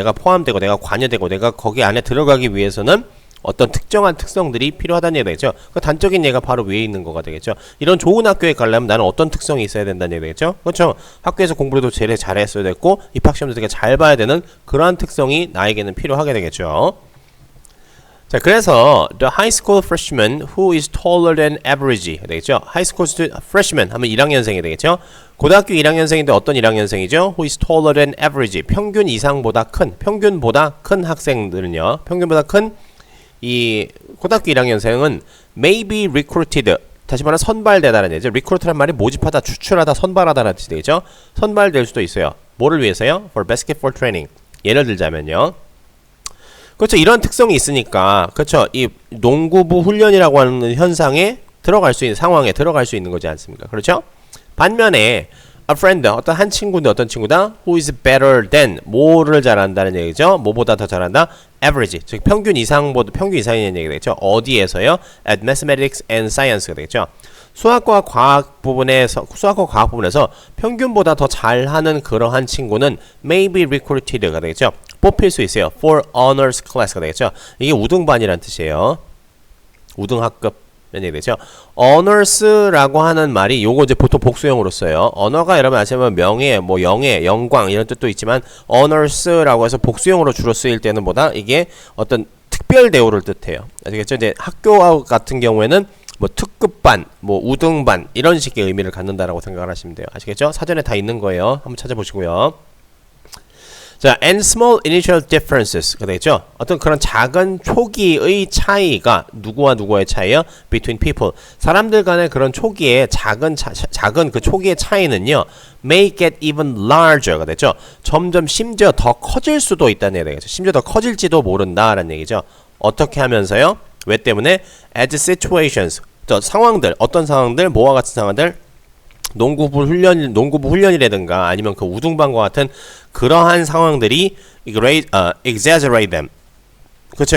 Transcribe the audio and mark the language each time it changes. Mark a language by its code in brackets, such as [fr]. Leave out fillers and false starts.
[ko] 내가 포함되고 내가 관여되고 내가 거기 안에 들어가기 위해서는 어떤 특정한 특성들이 필요하다는 얘기가 되겠죠. 그 단적인 예가 바로 위에 있는 거가 되겠죠. 이런 좋은 학교에 가려면 나는 어떤 특성이 있어야 된다는 얘기가 되겠죠. 그렇죠. 학교에서 공부도 제일 잘했어야 됐고 입학시험도 되게 잘 봐야 되는 그러한 특성이 나에게는 필요하게 되겠죠. 자, 그래서 [en] the high school freshman who is taller than average [ko] 되겠죠. high school freshman 하면 1학년생이 되겠죠. 고등학교 1학년생인데 어떤 1학년생이죠? [en] who is taller than average, [ko] 평균보다 큰 학생들은요. 평균보다 큰 이 고등학교 1학년생은 [en] may be recruited, [ko] 다시 말하면 선발되다라는 얘기죠. recruit라는 말이 모집하다, 추출하다, 선발하다라는 뜻이 되겠죠. 선발될 수도 있어요. 뭐를 위해서요? [en] for basketball training. [ko] 예를 들자면요. 그렇죠. 이런 특성이 있으니까 그렇죠. 이 농구부 훈련이라고 하는 현상에 들어갈 수 있는 상황에 들어갈 수 있는 거지 않습니까? 그렇죠? 반면에 [en] a friend [ko] 어떤 한 친구인데 어떤 친구다? [en] who is better than [ko] 뭐를 잘한다는 얘기죠. 뭐보다 더 잘한다? average 즉 평균 이상보다 평균 이상이라는 얘기가 되겠죠. 어디에서요? [en] at mathematics and science가 [ko] 되겠죠. 수학과 과학 부분에서 평균보다 더 잘하는 그러한 친구는 [en] may be recruited [ko] 가 되겠죠. 뽑힐 수 있어요. [en] for honors class가 [ko] 되겠죠. 이게 우등반이란 뜻이에요. 우등학급 이런 얘기 되죠. honors라고 하는 말이 요거 이제 보통 복수형으로 써요. 언어가 여러분 아시면 명예, 뭐 영예, 영광 이런 뜻도 있지만 honors라고 해서 복수형으로 주로 쓰일 때는 보다 이게 어떤 특별 대우를 뜻해요. 아시겠죠? 이제 학교 같은 경우에는 뭐 특급반, 뭐 우등반 이런 식의 의미를 갖는다라고 생각을 하시면 돼요. 아시겠죠? 사전에 다 있는 거예요. 한번 찾아보시고요. [en] 자, and small initial differences가 [ko] 되겠죠. 어떤 그런 작은 초기의 차이가 누구와 누구의 차이요? [en] Between people. [ko] 사람들 간의 그런 초기의 작은 그 초기의 차이는요. [en] May get even larger가 [ko] 되죠. 점점 심지어 더 커질 수도 있다는 얘기죠. 심지어 더 커질지도 모른다라는 얘기죠. 어떻게 하면서요? 왜 때문에? [en] As situations. [ko] 상황들, 어떤 상황들, 뭐와 같은 상황들? 농구부 훈련이라든가 아니면 그 우등반과 같은 그러한 상황들이 [en] exaggerate them. [ko] 그렇죠.